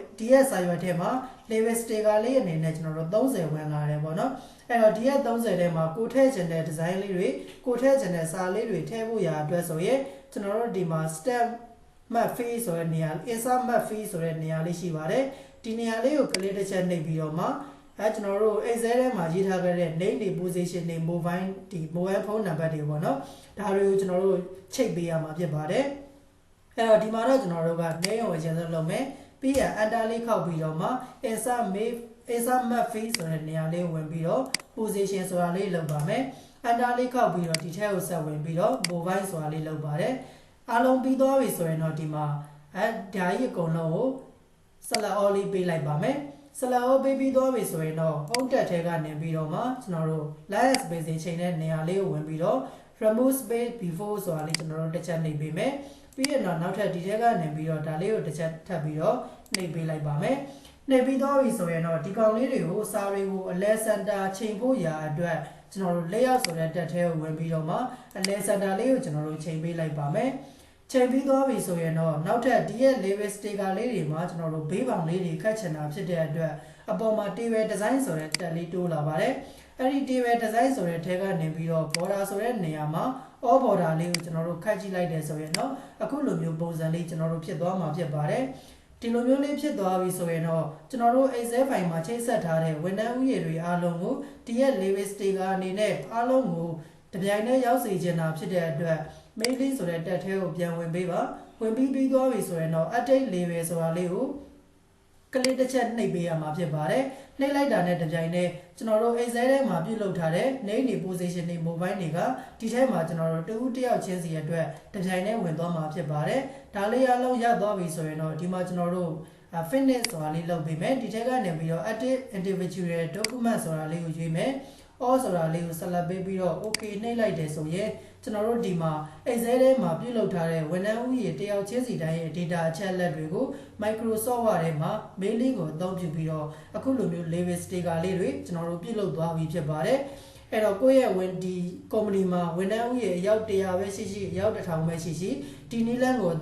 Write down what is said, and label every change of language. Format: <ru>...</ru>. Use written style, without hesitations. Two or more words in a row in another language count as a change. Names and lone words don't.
<my>ဒီရဲ့စာရွက်ထဲမှာ</my> <en>level sticker</en> <my>လေးအနေနဲ့ကျွန်တော်တို့30ဝင်လာတယ်ပေါ့နော်အဲ့တော့ဒီရဲ့30ထဲမှာကိုထည့်ချင်တဲ့ design လေး တွေကိုထည့်ချင်တဲ့စာလေးတွေထည့်ဖို့ရာအတွက်ဆိုရင်ကျွန်တော်တို့ဒီမှာ</my> <en>step map fee</en> <my>ဆိုတဲ့နေရာ</my> <en>insert map fee</en> <my>ဆိုတဲ့နေရာလေးရှိပါတယ်ဒီနေရာလေးကို click တစ်ချက်နှိပ်ပြီးတော့မှကျွန်တော်တို့ Excel ထဲမှာရေးထားခဲ့တဲ့ name တွေ position တွေ</my> <en>mobile phone number</en> <my>တွေပေါ့နော်ဒါတွေကိုကျွန်တော်တို့ချိန်ပေးရမှာဖြစ်ပါတယ်အဲ့တော့ဒီမှာတော့ကျွန်တော်တို့က name ကိုအရင်ဆုံးလုပ်မယ်ပြီးရင် enter လေးခောက်ပြီးတော့မှ</my> <en>insert map fee</en> <my>ဆိုတဲ့နေရာလေးဝင်ပြီးတော့ position ဆိုတာလေးလုပ်ပါမယ် enter လေးခောက်ပြီးတော့ဒီထဲကိုဆက်ဝင်ပြီးတော့ mobile ဆိုတာလေးလုပ်ပါတယ်အားလုံးပြီးသွားပြီဆိုရင်တော့ဒီမှာဒါကြီးအကုန်လုံးကို</my> <en>select all</en> <my>လေးပေးလိုက်ပါမယ်</my> <en>select all</en> <my>ပေးပြီးသွားပြီဆိုရင်တော့</my> <en>home tab</en> <my>ထဲကနေပြီးတော့မှကျွန်တော်တို့</my> <en>line spacing</en> <my>ချိန်တဲ့နေရာလေးကိုဝင်ပြီးတော့</my> <en>remove space before</en> <my>ဆိုတာလေးကျွန်တော်တို့တစ်ချက်နှိပ်ပေးမယ်ပြီးရင်တော့နောက်ထပ်ဒီထဲကနေပြီးတော့ဒါလေးကိုတစ်ချက်ထပ်ပြီးတော့နှိပ်ပေးလိုက်ပါမယ်နှိပ်ပြီးတော့ပြီဆို ရင်တော့ဒီကောင်လေးတွေကိုစာတွေကိုအလဲစင်တာချိန်ဖို့ရာအတွက်ကျွန်တော်တို့ layout ဆိုတဲ့တက်ထဲကိုဝင်ပြီးတော့မှအလဲစင်တာလေးကိုကျွန်တော်တို့ချိန်ပေးလိုက်ပါမယ်ချိန်ပြီးသွားပြီဆိုရင်တော့နောက်ထပ်ဒီရဲ့</my> <en>level sticker</en> <my>လေးတွေမှာကျွန်တော်တို့ဘေးပေါင်လေးတွေခတ်ချင်တာဖြစ်တဲ့အတွက်အပေါ်မှာ</my> <en>table design</en> <my>ဆိုတဲ့တက်လေးတိုးလာပါတယ်အဲ့ဒီ</my> <en>table design</en> <my>ဆိုတဲ့ထဲကနေပြီးတော့ border ဆိုတဲ့နေရာမှာ</my> <en>all border</en> <my>လေးကိုကျွန်တော်တို့ခတ်ကြည့်လိုက်တယ်ဆိုရင်တော့အခုလိုမျိုးပုံစံ လေးကျွန်တော်တို့ဖြစ်သွားမှာဖြစ်ပါတယ်ဒီလိုမျိုးလေးဖြစ်သွားပြီဆိုရင်တော့ကျွန်တော်တို့ Excel file မှာချိန်ဆက်ထားတဲ့ဝန်ထမ်းဥယျာဉ်တွေအားလုံးကိုဒီရဲ့</my> <en>level sticker</en> <my>အနေနဲ့အားလုံးကိုတပြိုင်တည်းရောက်စေချင်တာဖြစ်တဲ့အတွက် mailing ဆိုတဲ့တက်ထဲကိုပြန်ဝင်ပေးပါဝင်ပြီးသွားပြီဆိုရင်တော့</my> <en>update level</en> <my>ဆိုတာလေးကိုကလစ်တစ်ချက်နှိပ်ပေးရမှာဖြစ်ပါတယ်နှိပ်လိုက်တာနဲ့တပြိုင်တည်းကျွန်တော်တို့ Excel ထဲမှာပြုလုပ်ထားတဲ့ name တွေ position တွေ mobile တွေက ဒီထဲမှာကျွန်တော်တို့တဦးတစ်ယောက်ချင်းစီအတွက်တပြိုင်တည်းဝင်သွားမှာဖြစ်ပါတယ်ဒါလေးအလုံးရသွားပြီဆိုရင်တော့ဒီမှာကျွန်တော်တို့finish ဆိုတာလေးလုပ်ပေးမယ်ဒီထဲကနေပြီးတော့</my> <en>active individual document</en> <my>ဆိုတာလေးကိုရွေးမယ် all ဆိုတာလေးကိုဆက်လက်ပေးပြီးတော့ okay နှိပ်လိုက်တယ်ဆိုရင်ကျွန်တော်တို့ဒီမှာ Excel ထဲမှာပြုလုပ်ထားတဲ့ဝန်ထမ်းဥယျာဉ်တယောက် ချင်းစီတိုင်းရဲ့ data အချက်အလက်တွေကို Microsoft Word ထဲမှာ mailing ကိုအသုံးပြုပြီးတော့အခုလိုမျိုး</my> <en>level sticker</en> <my>လေးတွေကျွန်တော်တို့ပြုလုပ်သွားပြီဖြစ်ပါတယ်အဲ့တော့ကိုယ့်ရဲ့ဝန်ဒီ company မှာဝန်ထမ်းဥယျာဉ်အယောက်100ပဲရှိရှိအယောက်1000ပဲရှိရှိဒီနည်းလမ်းကိုအ</my>